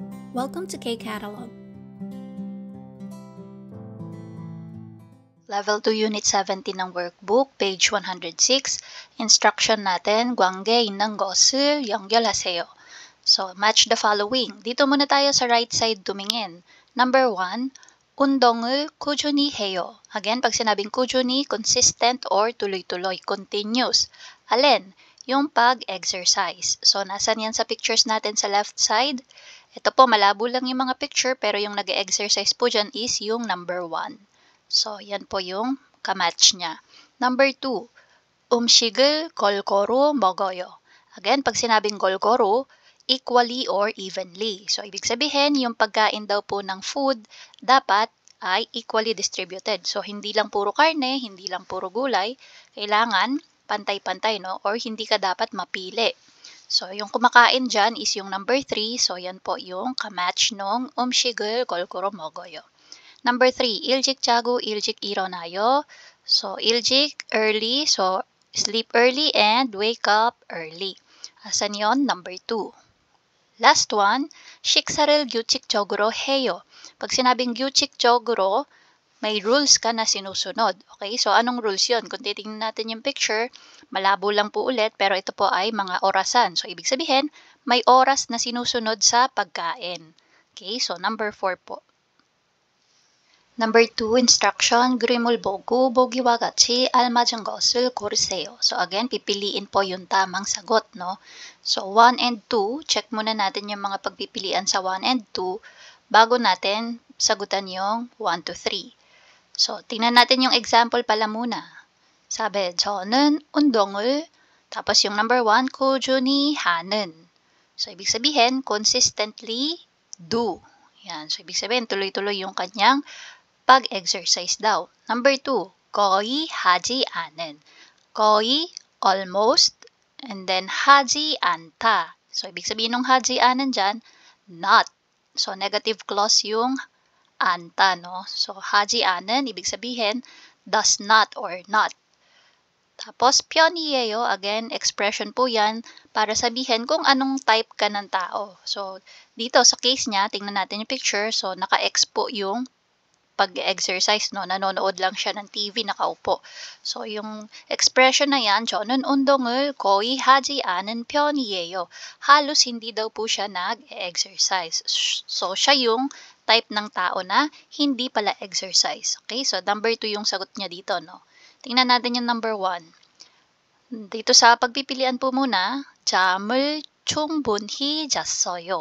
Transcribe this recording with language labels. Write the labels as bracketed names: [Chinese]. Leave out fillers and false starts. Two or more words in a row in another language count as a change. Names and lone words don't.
[English] Welcome to K-Catalog. Level 2 Unit 17 ng workbook, page 106. [Filipino] Instruction natin, [Korean] 관계 있는 것을 연결하세요. [English] So, match the following. [Filipino] Dito muna tayo sa [English] right side [Filipino] tumingin. [English] Number 1, [Korean] 운동을 꾸준히 해요. [Filipino] Again, pag sinabing 꾸준히, consistent or tuloy-tuloy, continuous. Alin? Yung pag-exercise. So, nasan yan sa pictures natin sa left side? Ito po, malabo lang yung mga picture, pero yung nag-exercise po dyan is yung number 1. So, yan po yung kamatch niya. [English] Number 2, [Korean] 음식을 골고루 먹어요. [Filipino] Again, pag sinabing 골고루, [English] equally or evenly. [Filipino] So, ibig sabihin, yung pagkain daw po ng food, dapat ay [English] equally distributed. [Filipino] So, hindi lang puro karne, hindi lang puro gulay. Kailangan pantay-pantay, no? Or hindi ka dapat mapili. So, yung kumakain dyan is yung number 3. So, yan po yung kamatch nung [Korean] 음식을 골고루 먹어요. Number 3, 일찍 자고 일찍 일어나요. So, 일찍, [English] early. So, sleep early and wake up early. [Filipino] Asan yon? Number 2. Last one, [Korean] 식사를 규칙적으로 해요. [Filipino] Pag sinabing 규칙적으로, may rules ka na sinusunod. Okay? So, anong rules yon? Kung titingnan natin yung picture, malabo lang po ulit, pero ito po ay mga orasan. So, ibig sabihin, may oras na sinusunod sa pagkain. Okay? So, number 4 po. Number 2, instruction, [Korean] 그림을 보고 보기와 같이 알맞은 것을 고르세요. [Filipino] So again, pipiliin po yung tamang sagot, no? So 1 and 2, check muna natin yung mga pagpipilian sa 1 and 2 bago natin sagutan yung 1 to 3. So tingnan natin yung example pala muna. Sabi, [Korean] 저는 운동을, [Filipino] tapos yung number 1, [Korean] 꾸준히 하는. [Filipino] So ibig sabihin, [English] consistently do. [Filipino] Yan. So ibig sabihin, tuloy-tuloy yung kanyang pag-exercise daw. [English] Number 2, [Korean] 거의 하지 않은. 거의, [English] almost, and then [Korean] 하지 않다. [Filipino] So, ibig sabihin ng [Korean] 하지 않은 [Filipino] dyan, not. So, [English] negative clause [Filipino] yung anta, no? So, [Korean] 하지 않은, [Filipino] ibig sabihin, [English] does not or not. [Filipino] Tapos, 편이에요, again, expression po yan para sabihin kung anong type ka ng tao. So, dito sa case niya, tingnan natin yung picture. So, naka-X po yung pag-exercise, no? Nanonood lang siya ng TV, nakaupo. So, yung expression na yan, [Korean] 저는 운동을 거의 하지 않은 편이에요. [Filipino] Halos hindi daw po siya nag-exercise. So, siya yung type ng tao na hindi pala exercise. Okay? So, number 2 yung sagot niya dito, no? Tingnan natin yung number 1. Dito sa pagpipilian po muna, [Korean] 잠을 충분히 잤어요.